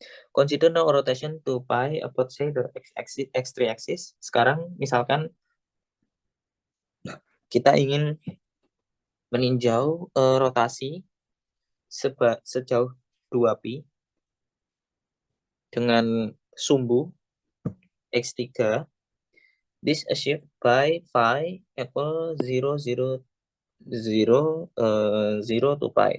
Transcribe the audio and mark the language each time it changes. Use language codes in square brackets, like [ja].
[en] Consider now rotation to pi about say the x3 axis. [id] Sekarang misalkan kita ingin meninjau rotasi sejauh 2pi dengan sumbu x3. [en] This achieved by phi equal 0 0 0 0 to pi.